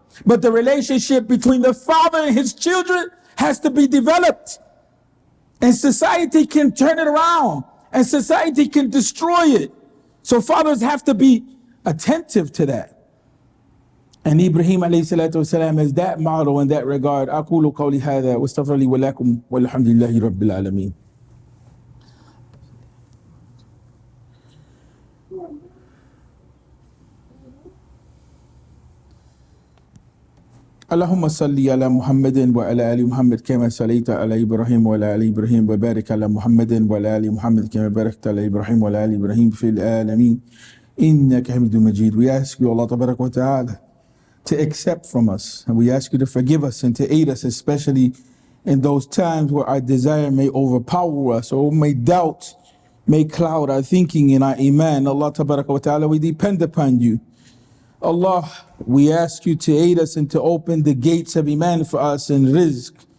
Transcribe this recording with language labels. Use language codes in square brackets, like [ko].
[en] But the relationship between the father and his children has to be developed. And society can turn it around, and society can destroy it. So fathers have to be attentive to that. And Ibrahim alayhi salatu wasalam is that model in that regard. [ar] أقول قولي هذا واستغفر لي ولكم والحمد لله رب العالمين. اللهم صل على محمد وعلى آل محمد كما صليت على إبراهيم وعلى آل إبراهيم وبارك على محمد وعلى آل محمد كما باركت على إبراهيم وعلى آل إبراهيم في العالمين إنك حميد مجيد. [en] We ask you, Allah Tabarak wa Ta'ala, to accept from us, and we ask you to forgive us and to aid us, especially in those times where our desire may overpower us or may doubt may cloud our thinking and our iman. Allah Tabarak wa Ta'ala, we depend upon you. Allah, we ask you to aid us and to open the gates of iman for us and rizq.